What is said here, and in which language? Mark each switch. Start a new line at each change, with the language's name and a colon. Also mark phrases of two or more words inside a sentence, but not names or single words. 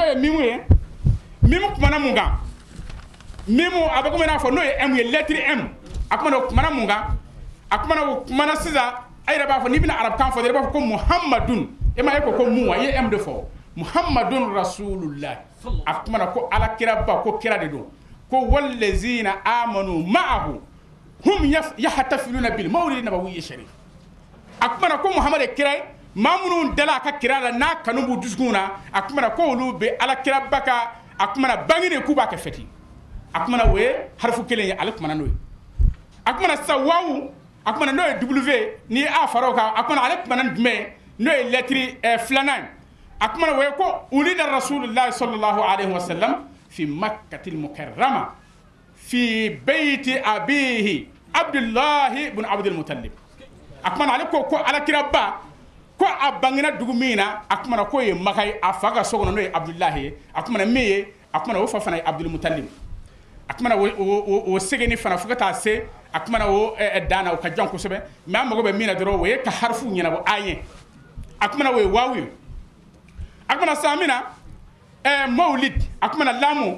Bambara: ye mimu ye mimu kumana mun kan mimu a bɛ komi i n'a fɔ n'o ye m ye lɛtiri m a kumana o kumana mun kan a kumana o kumana sisan a yɛrɛ b'a fɔ n'i bɛna arabukan fɔ dɔrɔn i b'a fɔ ko muhammadun e ma ye ko mun wa i ye m de fɔ
Arabic: محمد رسول الله
Bambara: a kumana ko alakira ba ko kira de don ko
Arabic: والذين آمنوا معه هم يحتفلون بالمولد النبوي الشريف
Bambara: a kumana ko muhammad ye kira ye maa minnu dala a ka kira la n'a kanu b'u dusukun na a kumana ko olu bɛ alakira ba ka a kumana bange de k'u b'a kɛ fɛti a kumana o ye harifu kelen ye ale kumana n'o ye a kumana sisan wawu a kumana n'o ye w ni a fara o kan a kumana ale kumana jumɛn n'o ye lɛtiri 2nan a kumana o ye ko
Arabic: ولد رسول الله صلى الله عليه وسلم في مكة المكرمة في بيت أبيه عبد الله بن عبد المطلب
Bambara: a kumana ale ko alakira ba ko a bangena dugu min na a kumana ko ye maka ye a fa ka so kɔnɔ n'o ye abdullahi ye a kumana min ye a kumana o fa fana ye abdul muttalib a kumana o segeni fana fo ka taa se a kumana o dana o ka jan kosɛbɛ mais an mago bɛ min na dɔrɔn o ye ka harifu ɲɛnabɔ an ye a kumana o ye wawu ye a kumana sisan min na mawlid a kumana lamu